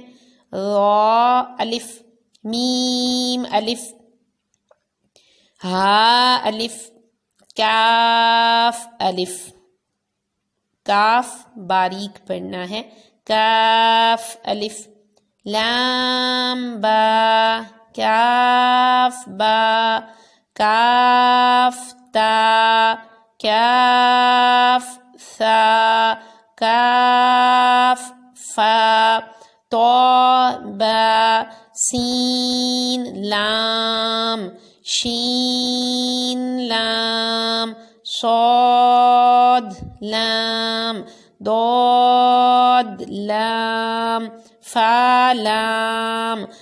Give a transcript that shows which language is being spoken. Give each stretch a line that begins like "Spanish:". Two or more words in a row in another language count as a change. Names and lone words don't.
Urdu: ظا الف، میم الف، ہا الف، کاف الف۔ کاف باریک پڑھنا ہے۔ کاف الف، لام با، کاف با، کاف تا، کاف ثا، کاف فا، طا با، سین لام، شین لام، صاد لام، ضاد لام، فا لام،